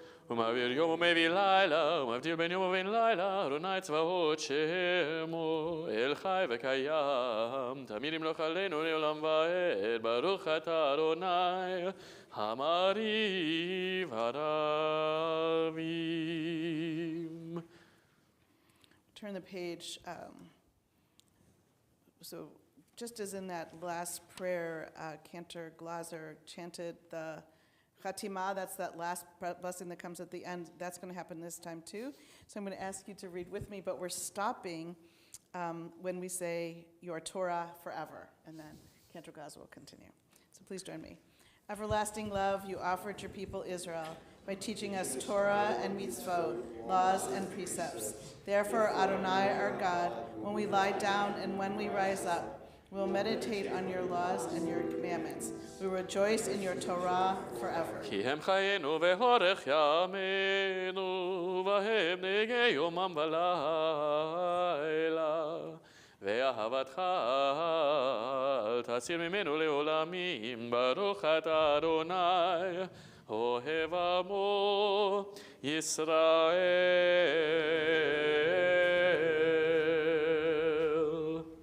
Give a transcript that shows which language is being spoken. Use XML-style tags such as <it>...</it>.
<he>ומעביר יום ומביא לילה, ומבדיל בין יום ובין לילה, אדוני צבאות שמו, אל חי וקיים, תמיד ימלוך עלינו לעולם ועד, ברוך אתה אדוני, המריב הרבים.</he> <en>Turn the page. So just as in that last prayer, Cantor Glaser chanted the Chatima, that's that last blessing that comes at the end. That's going to happen this time too. So I'm going to ask you to read with me, but we're stopping when we say your Torah forever. And then Cantor Glaser will continue. So please join me. Everlasting love, you offered your people Israel by teaching us Torah and mitzvot, laws and precepts. Therefore, Adonai, our God, when we lie down and when we rise up, we will meditate on your laws and your commandments. We rejoice in your Torah forever.</en> <he>כי הם חיינו והורך ימינו, והם נהגי יומם ולילה. ואהבתך אל תסיר ממנו לעולמים, ברוך אתה אדוני, אוהב עמו ישראל.</he>